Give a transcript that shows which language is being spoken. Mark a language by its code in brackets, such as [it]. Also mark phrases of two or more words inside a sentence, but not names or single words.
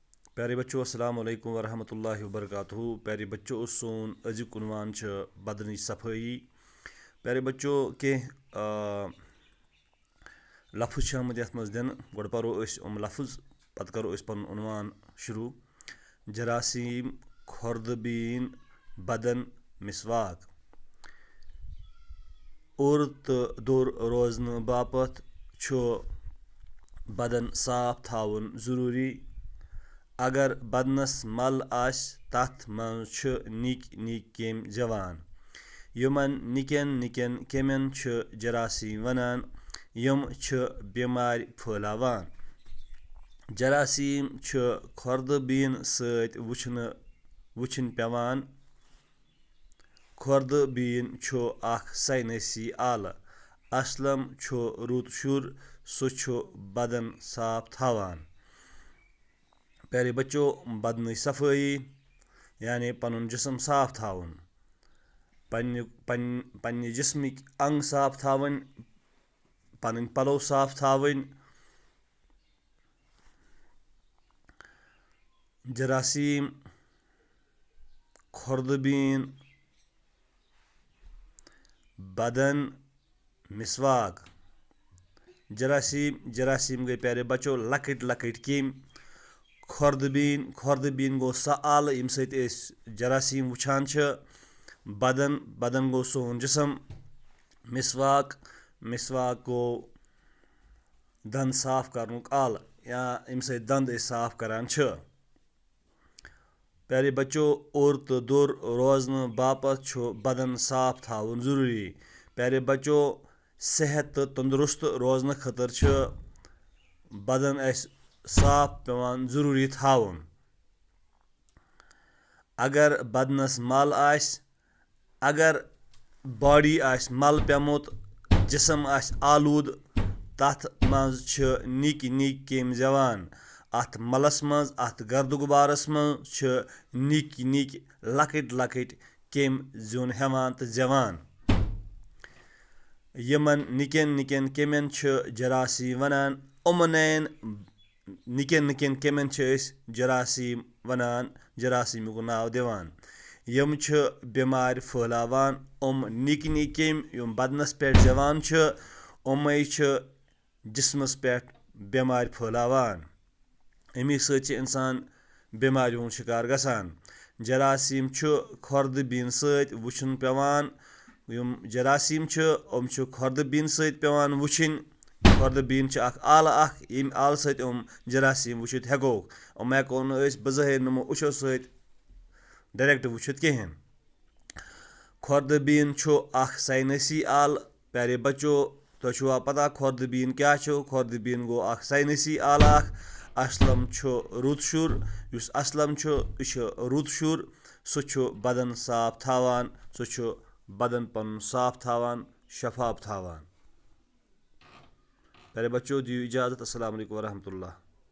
[hi] प्यारे बच्चों [ar] السلام عليكم ورحمة الله وبركاته. [hi] प्यारे बच्चों [ks] सोन अजुक उन्वान बदन सफाई। [hi] प्यारे बच्चों [ks] के लफ्ज़ आमद ये दिन गो परो लफ्ज़ पत् करो पन उन्वान शुरू। जरासीम, खुर्दबीन, बदन, मिसवाक। उर तो दुर रोजन बापत बदन साफ थावन ज़रूरी। अगर बदनस मल आस तथ मज निक निक केम जवान। यमन निकन निकन केमन जरासीम वनान यम बेमार फैलावान। जरासीम खुर्दबीन सत वुछन पेवान। खुर्दबीन अख साइनसी आल। असलम रुत शुर सह बदन साफ थावान। [hi] प्यारे बच्चों [ks] बदन सफाई यानी पन जिसम साफ थावन, पन्ने जिस्मिक अंग साफ थावन, पन पलो साफ थावन। जरासीम, खुर्दबीन, बदन, मिसवाक। जरासीम गई [hi] प्यारे बच्चों [ks] लकट लकट केम। खुर्दबीन गो सह आल यम सत जरासीम वुछान। बदन गो सोन जिसम। मिसवाक गो दंद साफ कर आल या यम सत दंद साफ करान। [hi] प्यारे बच्चों [ks] उर तो दुर रोजन बापत बदन साफ थावन ज़रूरी। [hi] प्यारे बच्चों [ks] सेहत तो तंदुरुस्त रोजन खतर बदन साफ पेवान ज़रूरी थावन। अगर बदनस मल आस, अगर बॉडी आस मल पेमुत, जिसम आस आलूद, तथ मज निक निक केम जवान। अत मलस मज अत गर्द गुबारस मज निक निक लकट लकट केम जुन हेवान तो जवान। यमन निकन निकन केमन जरासीम वनान। उमनैन निकन निकन केमन जरासीम वनान, जरासीम को नाव दिवान। यम बेमार फैलावान। निक निक केम यम बदनस पे जवान उमै जिस्मस पे बेमार फैलावान। अमी सत इंसान बेमार हुंद शिकार गसान। जरासीम खुर्दबीन सत वुछन पेवान। यम जरासीम खुर्दबीन सत पेवान वुछन। खुर्दबीन अख आल यम आल सत जरासीम वुछित हेको। हेको बज़ाहिर नमो उछो सत डायरेक्ट वुछित कहें। खुर्दबीन अख साइनसी आल। [hi] प्यारे बच्चों [ks] तुझा पता खुर्दबीन क्या। खुर्दबीन गो अख साइनसी आल। असलम रुत शुर। असलम रुत शुर सह बदन साफ थावान। सह बदन पन साफ थावान, शफाफ थावान। [hi] प्यारे बच्चों [ks] दियो इजाज़त। [ar] السلام عليكم ورحمة الله.